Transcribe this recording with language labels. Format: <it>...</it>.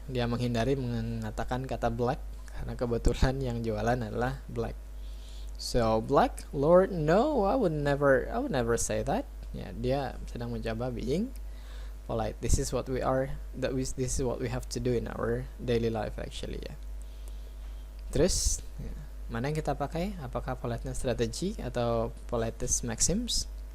<id>Dia menghindari mengatakan kata black karena kebetulan yang jualan adalah black.</id> <en>So black, Lord, no, I would never say that.</en> <id>Ya, dia sedang mencoba</id> <en>being polite. This is what we have to do in our daily life actually, ya.</en> <id>Terus, ya, mana yang kita pakai? Apakah politeness strategy atau politeness maxims?</id>